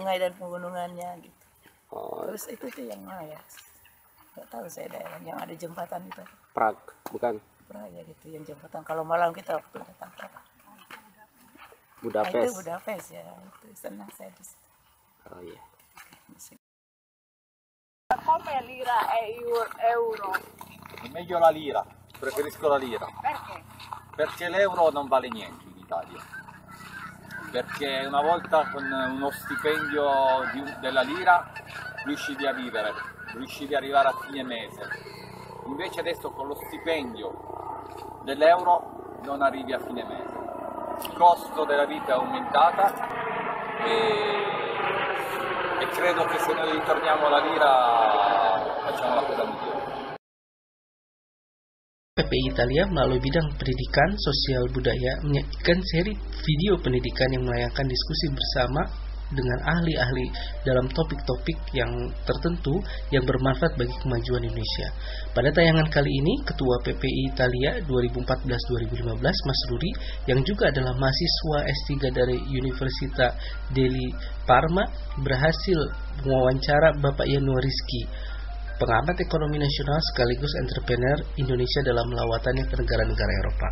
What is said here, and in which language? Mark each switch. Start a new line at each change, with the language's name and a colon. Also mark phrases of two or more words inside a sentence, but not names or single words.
Indonesian: Ada sungai dan pegunungannya gitu. Oh. Terus itu tuh yang mana ya? Nggak tahu saya daerah yang ada jembatan itu. Prague, bukan? Praga gitu, yang jembatan. Kalau malam kita waktu datang ke Budapest. itu Budapest ya, itu senang saya di situ. Oh iya.
Italian: Come lira e euro? Meglio la lira, preferisco la lira. Perché? Perché l'euro non vale niente in Italia. Perché una volta con uno stipendio della lira riuscivi a vivere, riuscivi ad arrivare a fine mese. Invece adesso con lo stipendio dell'euro non arrivi a fine mese. Il costo della vita è aumentata e credo che se noi ritorniamo alla lira facciamo la cosa migliore.
Indonesian: PPI Italia melalui bidang pendidikan, sosial, budaya menyajikan seri video pendidikan yang melayangkan diskusi bersama dengan ahli-ahli dalam topik-topik yang tertentu yang bermanfaat bagi kemajuan Indonesia. Pada tayangan kali ini, Ketua PPI Italia 2014-2015 Mas Ruri, yang juga adalah mahasiswa S3 dari Università degli Parma, berhasil mewawancara Bapak Yanuar Rizky, pengamat ekonomi nasional sekaligus entrepreneur Indonesia dalam lawatannya ke negara-negara Eropa.